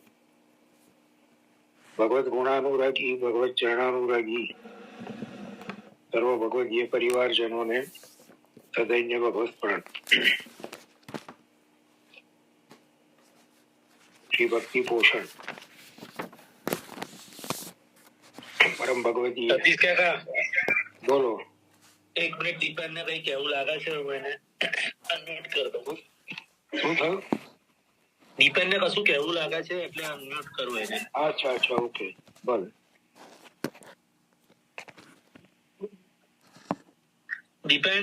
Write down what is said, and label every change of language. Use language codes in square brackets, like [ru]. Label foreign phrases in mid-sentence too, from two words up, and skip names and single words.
[hi] भगवत गुणानुरागी, भगवत चरणानुरागी सर्व भगवदीय परिवारजनों ने सदैन्य भगवत प्रण। श्री भक्ति पोषण परम भगवती [gu] સતીશ કાકા બોલો। એક મિનિટ દીપેન ને કઈ કેવું લાગે છે મને અનમ્યુટ [hi] कर दो। [gu] શું થયું? દીપેન ને કશું કેવું લાગે છે એટલે અનમ્યુટ કરું એને। અચ્છા અચ્છા ઓકે ભલે। દીપેન